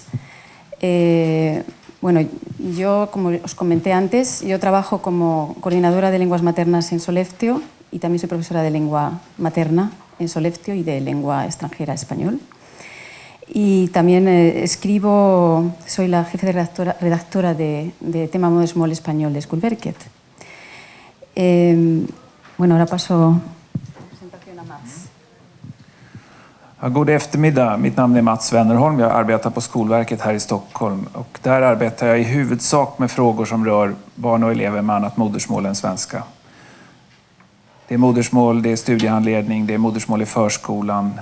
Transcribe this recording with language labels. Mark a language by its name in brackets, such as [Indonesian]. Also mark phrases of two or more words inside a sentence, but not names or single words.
[Spanish] Bueno, yo, como os comenté antes, yo trabajo como coordinadora de lenguas maternas en Sollefteå y también soy profesora de lengua materna en Sollefteå y de lengua extranjera español. Y también escribo, soy la jefe de redactora de tema modersmål español de Skolverket. Bueno, ahora paso la presentación a Mats. [Swedish] Ja, god eftermiddag. Mitt namn är Mats Wennerholm. Jag arbetar på Skolverket här i Stockholm. Och där arbetar jag i huvudsak med frågor som rör barn och elever med annat modersmål än svenska. Det är modersmål, det är studiehandledning, det är modersmål i förskolan.